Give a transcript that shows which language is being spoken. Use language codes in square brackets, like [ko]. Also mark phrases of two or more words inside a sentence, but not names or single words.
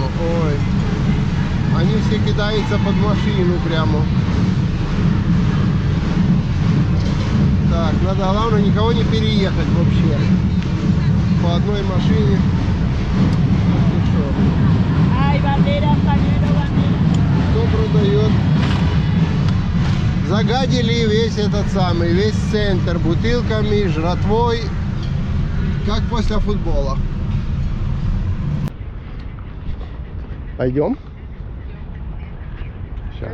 [ru] Ой. Они все кидаются под машину прямо. Так, надо, главное, никого не переехать вообще. По одной машине. Ну что? [es] Ay, bandera, pañuelo, bandera. [ru] Кто продает? Загадили весь этот самый, весь центр бутылками, жратвой. Как после футбола. Пойдем? Сейчас.